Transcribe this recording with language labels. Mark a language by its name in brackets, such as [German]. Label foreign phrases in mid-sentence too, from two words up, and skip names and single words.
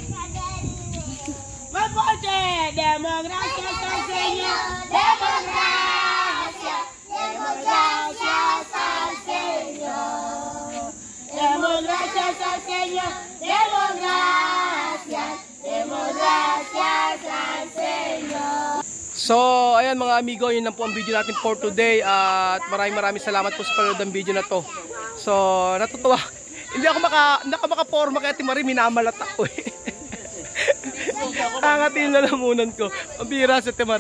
[Spanish] Más fuerte. Demos gracias al Señor. Demos gracias al Señor. Demos gracias al Señor. Demos gracias al Señor. [Filipino] So, ayan mga amigo, yun lang po ang video natin [English] for today [Filipino] at maraming salamat po sa panood ng video na to. So, natutuwa. Hindi ako makaporma kaya Ate Marie, minamalat ako eh. Angatin na lamunan ko. Ang bira sa Ate Marie.